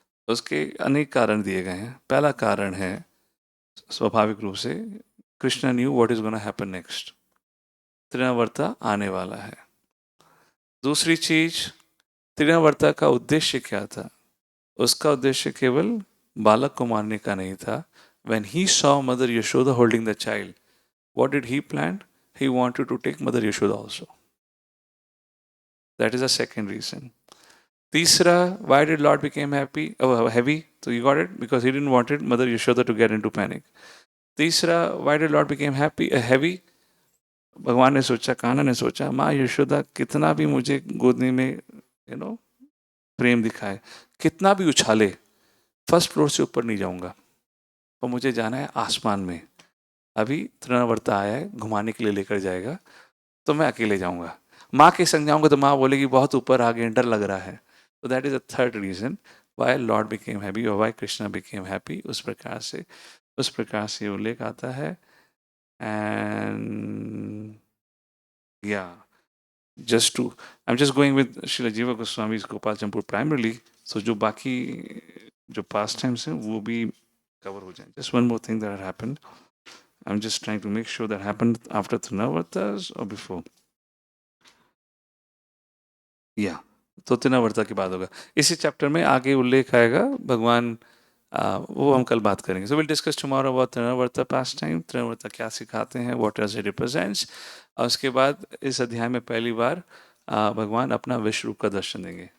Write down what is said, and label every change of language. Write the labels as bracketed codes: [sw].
[hi] उसके अनेक कारण दिए गए हैं। पहला कारण है स्वाभाविक रूप से [en] Krishna knew what is gonna happen next, [hi] तृणावर्ता आने वाला है। दूसरी चीज, तृणावर्ता का उद्देश्य क्या था? उसका उद्देश्य केवल बालक को मारने का नहीं था। [en] When he saw Mother Yashoda holding the child, what did he plan? He wanted to take Mother Yashoda also. That is the second reason. Tisra, why did Lord became happy? Oh, heavy. So you got it? Because he didn't wanted Mother Yashoda to get into panic. Tisra, why did Lord became heavy? [hi] भगवान ने सोचा, कान्हा ने सोचा, माँ यशोदा कितना भी मुझे गोदने में प्रेम दिखाए, कितना भी उछाले, फर्स्ट फ्लोर से ऊपर नहीं जाऊंगा, और मुझे जाना है आसमान में। अभी तृणावर्ता आया है, घुमाने के लिए लेकर जाएगा, तो मैं अकेले जाऊंगा। माँ के संग जाऊंगा तो माँ बोलेगी बहुत ऊपर आ गए, डर लग रहा है। तो [en] That is the third reason why lord became happy और why Krishna became happy. [hi] उस प्रकार से उल्लेख आता है। [en] and yeah just to I am just going with Srila Jiva Goswami Gopal चंपूर primarily, so [hi] जो बाकी जो पास्ट टाइम्स हैं वो भी कवर हो जाए। Just one more thing that happened, [en] I'm just trying to make sure that happened after Trinavartas or before. [hi] Yeah, तो तृणावर्ता की बात होगा। इसी चैप्टर में आगे उल्लेख आएगा भगवान, वो हम कल बात करेंगे। [en] so will discuss tomorrow about Trinavarta pastime, [hi] तृणावर्ता क्या सिखाते हैं, [en] What does it represents. [hi] और उसके बाद इस अध्याय में पहली बार भगवान अपना विश्व रूप का दर्शन देंगे।